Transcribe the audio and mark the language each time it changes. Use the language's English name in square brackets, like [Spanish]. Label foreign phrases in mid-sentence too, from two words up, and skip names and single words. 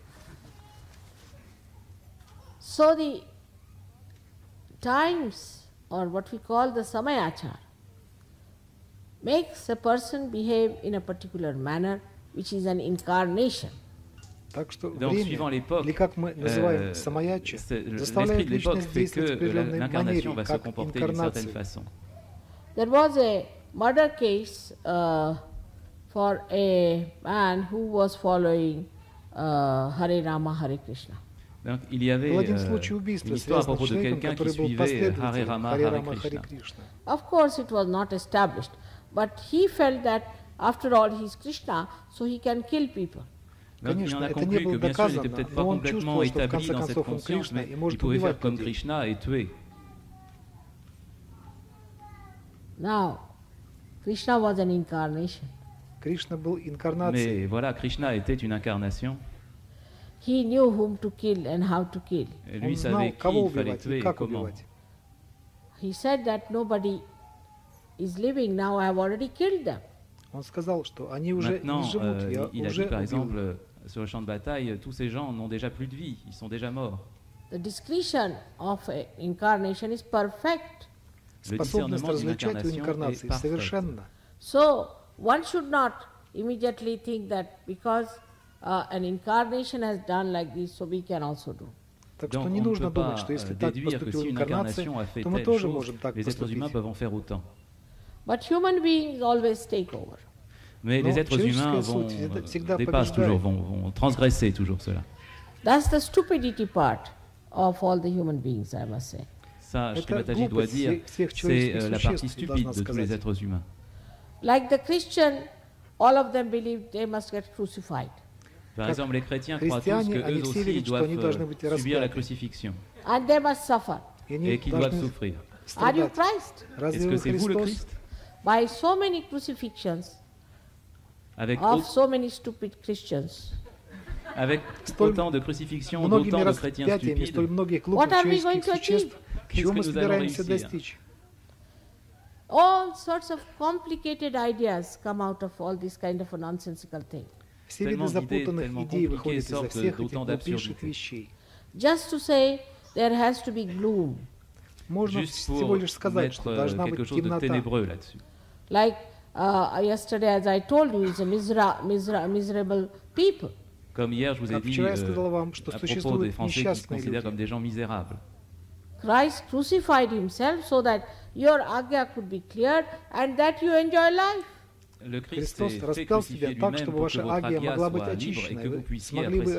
[English] So the times, or what we call the samayachar, makes a person behave in a particular manner, which is an incarnation. [Russian] Так что [French] Donc, suivant [Russian] время, [French] l'époque, [Russian] или как мы называем самаяча, [French] l'esprit [Russian] заставляет [French] de l'époque [Russian] личность [French] fait [Russian] действовать в [French] que [Russian] определенной [French] l'incarnation [Russian] манере, [French] va se [Russian] как [French] comporter d'une certaine [Russian] инкарнация. [French] façon. [English] There was a murder case for a man who was following Hare Rama, Hare Krishna. [French] Donc, il y avait [Russian] Был один случай убийства, [French] une histoire à [Russian] связанный [French] propos [Russian] с [French] de [Russian] человеком, [French] quelqu'un qui [Russian] который был [French] suivait Hare [Russian] последователем [French] Rama, [Russian] Харе [French] Hare [Russian] Рама, Харе [French] Krishna. [Russian] Кришна. [English] Of course, it was not established, but he felt that after all he is Krishna, so he can kill people. [French] Donc, il en [Russian] Конечно, [French] a [Russian] это не [French] conclu [Russian] было [French] que bien sûr il n'était [Russian] доказано, [French] peut-être pas [Russian] но он [French] complètement [Russian] чувствовал, что в [French] établi [Russian] конце [French] dans cette [Russian] концов он [French] conscience, [Russian] Кришна [French] mais [Russian] и [French] il [Russian] может [French] pouvait faire [Russian] убивать [French] comme [Russian] людей. [French] Krishna et tuer. [English] Now, Krishna was an incarnation. [Russian] Кришна был [French] Mais [Russian] инкарнацией. [French] voilà, Krishna était une incarnation. [English] He knew whom to kill and how to kill. [French] Et [Russian] Он [French] lui [Russian] знал, [French] savait qui [Russian] кого [French] il fallait [Russian] убивать [French] tuer [Russian] и [French] et [Russian] как [French] comment. [Russian] убивать. [English] He said that nobody is living now, I have already killed them. [Russian] Он сказал, что они уже [French] Maintenant, [Russian] не живут, я [French] il a [Russian] уже [French] dit par [Russian] убил. [French] exemple sur le champ de bataille, tous ces gens n'ont déjà plus de vie, ils sont déjà morts. [English] The discretion of incarnation is perfect. [French] Le [Russian] Способность [French] discernement d'une [Russian] различать у [French] incarnation est [Russian] инкарнации [French] parfait. [Russian] совершенно. [English] So one should not immediately think that because an incarnation has done like this, so we can also do. [Russian] Так [French] Donc [Russian] что [French] on [Russian] не [French] ne [Russian] нужно [French] peut [Russian] думать, [French] pas [Russian] что если так [French] déduire que [Russian] поступила [French] si une [Russian] инкарнация, [French] incarnation a fait [Russian] то мы [French] telle [Russian] тоже [French] chose, [Russian] можем так [French] les êtres humains [Russian] поступить. [French] peuvent en faire autant. [English] But human beings always take over. [French] Mais Non, les êtres humains [Russian] человеческая [French] vont, [Russian] суть всегда [French] dépassent [Russian] побеждает. [French] toujours, vont transgresser toujours cela. [English] That's the stupidity part of all the human beings, I must say. [French] Ça, Shri [Russian] Это [French] Mataji doit [Russian] глупость [French] dire, [Russian] всех [French] c'est [Russian] человеческих [French] la [Russian] существ, [French] partie [Russian] должна [French] stupide de tous les [Russian] сказать. [French] êtres humains. [English] Like the Christian, all of them believe they must get crucified. [French] Par [Russian] Как [French] exemple, les chrétiens croient tous [Russian] христиане, [French] qu'eux [Russian] они все [French] aussi [Russian] верят, что они должны [French] doivent [Russian] быть [French] subir la [Russian] распяты. [French] crucifixion [English] And they must suffer. [Russian] И [French] et [Russian] они [French] qu'ils doivent [Russian] должны [French] souffrir. [English] Are you [Russian] страдать. [English] Christ? [Russian] Разве [French] Est-ce que [Russian] вы [French] c'est vous le [Russian] Христос? [French] Christ? [English] By so many crucifixions, [French] avec, [English] of so many stupid Christians. [French] avec autant de crucifixions, [Russian] Многими [French] d'autant de chrétiens [Russian] распятиями, столь [French] stupides. [Russian] многих [English] What [Russian] глупых [English] are we going [Russian] человеческих [English] to achieve? [Russian] существ, чего мы [French] Qu'est-ce que nous allons [Russian] собираемся [French] réussir? [Russian] достичь? [English] All sorts of complicated ideas come out of all this kind of a nonsensical thing. [Russian] Все виды [French] Tellement d'idées, [Russian] запутанных [French] tellement [Russian] идей [French] compliquées [Russian] выходят изо [French] sortent [Russian] всех этих [French] d'autant [Russian] глупейших [French] d'absurdités. [Russian] вещей. [English] Just to say there has to be gloom. [Russian] Можно [French] Juste [Russian] всего [French] pour [Russian] лишь сказать, [French] mettre [Russian] что должна [French] quelque [Russian] быть [French] chose de [Russian] темнота. [French] ténébreux là-dessus. [English] Like yesterday, as I told you, is a miserable people. [French] Comme hier, je vous ai [Russian] Как [French] dit [Russian] вчера я сказал вам, что [French] à propos des [Russian] существуют [French] Français qui se [Russian] несчастные [French] considèrent comme [Russian] люди. [French] des gens misérables. [English] Christ crucified himself so that your agya could be cleared and that you enjoy life. [French] Le Christ s'est [Russian] Христос [French] fait [Russian] распял себя [French] crucifier [Russian] так, [French] lui-même [Russian] чтобы [French] pour que [Russian] ваша [French] votre [Russian] агия [French] agya [Russian] могла быть [French] soit libre et [Russian] очищена, [French] que [Russian] и [French] vous [Russian] вы [French] puissiez [Russian] смогли [French] apprécier